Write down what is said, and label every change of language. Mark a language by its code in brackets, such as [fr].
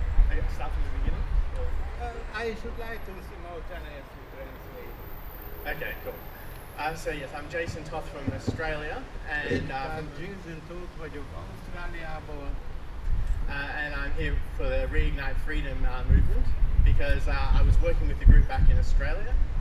[en] I got to start from the beginning? I should like to simultaneously translate. Okay, cool. So yes, I'm Jason Toth from Australia, and [hu] Jason Staudt vagyok Ausztráliából. [en] And I'm here for the Reignite Freedom movement because I was working with the group back in Australia.